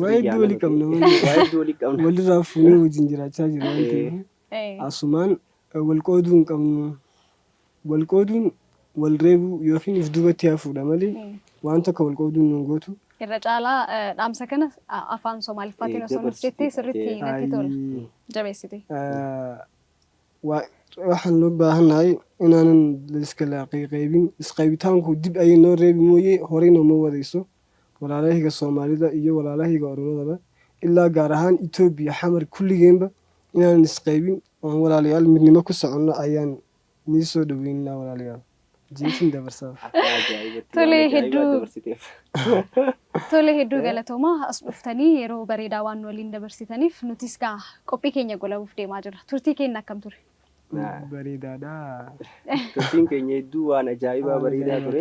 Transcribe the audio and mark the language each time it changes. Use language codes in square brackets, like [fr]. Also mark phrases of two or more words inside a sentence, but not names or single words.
[om] waa walii qabna walirraa fuunee wajjin jiraachaa jiru waan ta'eef asumaan wal qooduu hin qabnu wal qooduun wal reebuu yookiin if duubatti hafuudha malee waan tokko wal qooduun hin gootu. Irra caalaa dhaamsa kana afaan Somaaliffaatiin osoo nuuf jettee sirriitti natti tola. Jabeessite. [so] Waxaan loo baahannahay inaanan iskala qaybin isqaybitaanku dib ayay noo reebi mooyee horey nooma wadayso walaalahayga Soomaalida iyo walaalahayga Oromadaba ilaa gaar ahaan Itoobiya xamar kulligeenba inaanan isqaybin oon walaalayaal midnimo ku soconno ayaan nii soo dhaweynaa walaalayaal. [om] Jeetiin dabarsaaf. Tole hedduu galatooma as dhuftanii yeroo bareedaa waan waliin dabarsitaniif nutis gaa qophii keenya golabuuf deemaa jira. Turtii keenya akkam ture? Bareedaadha. Turtiin keenya hedduu waan ajaa'ibaa bareedaa ture.